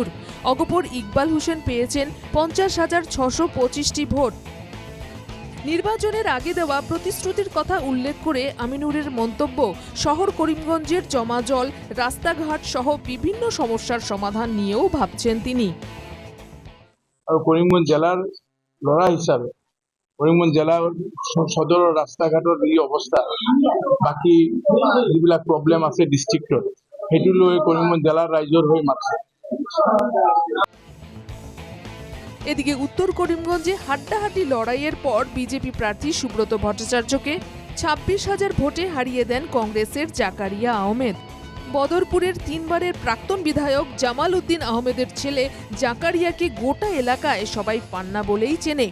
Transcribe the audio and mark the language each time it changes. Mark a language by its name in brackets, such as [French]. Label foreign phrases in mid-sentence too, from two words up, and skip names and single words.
[Bangla] অগপর ইকবাল হোসেন পেয়েছেন ৫০,৬২৫টি ভোট। নির্বাচনের আগে দেওয়া প্রতিশ্রুতির কথা উল্লেখ করে আমিনুরের মন্তব্য, শহর করিমগঞ্জের জমা জল, রাস্তাঘাট সহ বিভিন্ন সমস্যার সমাধান নিয়েও ভাবছেন তিনি। [Assamese] আৰু কৰিমগঞ্জ জিলাৰ ল'ৰা হিচাপে কৰিমগঞ্জ জিলাৰ সদৰৰ ৰাস্তাঘাটৰ যি অৱস্থা, বাকী যিবিলাক প্ৰব্লেম আছে ডিষ্ট্ৰিক্টত, সেইটো লৈ কৰিমগঞ্জ জিলাৰ ৰাইজৰ হৈ মাথা। [Bangla] এদিকে উত্তর করিমগঞ্জে হাড্ডাহাড্ডি লড়াইয়ের পর বিজেপি প্রার্থী সুব্রত ভট্টাচার্যকে ২৬,০০০ ভোটে হারিয়ে দেন কংগ্রেসের জাকারিয়া আহমেদ। বদরপুরের 3 বারের প্রাক্তন বিধায়ক জামাল উদ্দিন আহমেদের ছেলে জাকারিয়াকে গোটা এলাকায় সবাই পান্না বলেই চেনে।